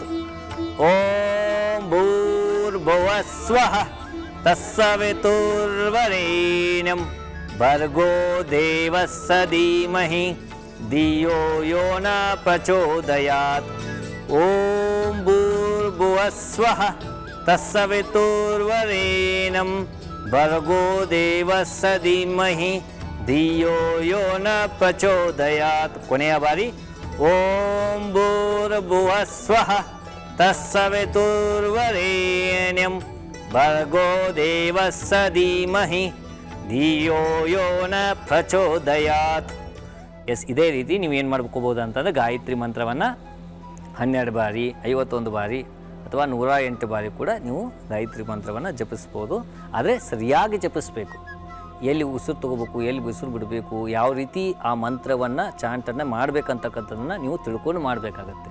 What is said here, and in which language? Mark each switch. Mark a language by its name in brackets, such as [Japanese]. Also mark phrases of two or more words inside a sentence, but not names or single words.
[Sanskrit] ಓಂ ಭೂರ್ಭುವಸ್ವಃ ತತ್ಸವಿತುರ್ವರೇಣ್ಯಂ ಭರ್ಗೋ ದೇವಸ್ಯ ಧೀಮಹಿ ಧಿಯೋ ಯೋ ನ ಪ್ರಚೋದಯಾತ್. ಓಂ ಭೂರ್ಭುವಸ್ವಃ ತತ್ಸವಿತುರ್ವರೇಣ್ಯಂ ಭರ್ಗೋ ದೇವಸ್ಯ ಧೀಮಹಿ ಧಿಯೋ ಯೋ ನ ಪ್ರಚೋದಯಾತ್. [Kannada] ಕೊನೆಯ ಬಾರಿ. [Sanskrit] ಓಂ ಭೂರ್ಭುವಸ್ವಃ ತತ್ಸವಿತುರ್ವರೇಣ್ಯಂ ಭರ್ಗೋ ದೇವಸ್ಯ ಧೀಮಹಿ ಧಿಯೋ ಯೋ ನ ಪ್ರಚೋದಯಾತ್. [Kannada] ಎಸ್, ಇದೇ ರೀತಿ ನೀವು ಏನು ಮಾಡ್ಕೋಬೋದು ಅಂತಂದರೆ ಗಾಯತ್ರಿ ಮಂತ್ರವನ್ನು 12 ಬಾರಿ, 51 ಬಾರಿ ಅಥವಾ 108 ಬಾರಿ ಕೂಡ ನೀವು ಗಾಯತ್ರಿ ಮಂತ್ರವನ್ನು ಜಪಿಸ್ಬೋದು. ಆದರೆ ಸರಿಯಾಗಿ ಜಪಿಸ್ಬೇಕು. ಎಲ್ಲಿ ಉಸಿರು ತೊಗೋಬೇಕು, ಎಲ್ಲಿ ಉಸಿರು ಬಿಡಬೇಕು, ಯಾವ ರೀತಿ ಆ ಮಂತ್ರವನ್ನು ಚಾಂಟನ್ನು ಮಾಡಬೇಕಂತಕ್ಕಂಥದ್ದನ್ನು ನೀವು ತಿಳ್ಕೊಂಡು ಮಾಡಬೇಕಾಗತ್ತೆ.